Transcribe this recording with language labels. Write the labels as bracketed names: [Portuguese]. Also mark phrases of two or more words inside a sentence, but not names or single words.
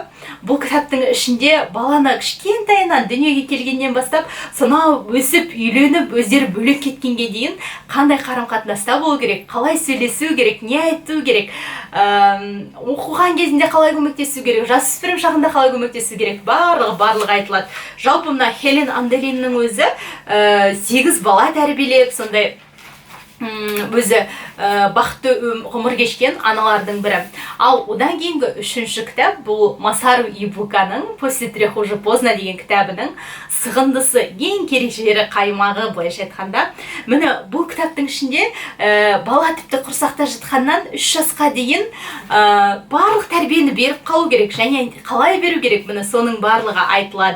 [Kazakh] Бұл кітаптың ішінде баланы кішкентайынан дүниеге келгеннен бастап, сонау өсіп, үйленіп, өздері бөлек кеткенге дейін қандай қарым-қатынаста болу керек, қалай сөйлесу керек, не айту керек, оқыған кезінде қалай көмектесу керек, жасөспірім шағында қалай көмектесу керек, барлығы айтылады. Жалпы мына Хелен Анделиннің өзі 8 бала тәрбиелеп, сондай өзі бақытты ғұмыр кешкен аналардың бірі. Ал одан кейінгі 3-ші кітап бұл Масару Ибуканың [Russian] «После 3 уже поздно» [Kazakh] деген кітабының сығындысы, ең керек жері, қаймағы, былайша айтқанда. Міне бұл кітаптың ішінде бала тіпті құрсақта жатқаннан 3 жасқа дейін барлық тәрбиені беріп қалу керек, және қалай беру керек, міне соның барлығы айтылады.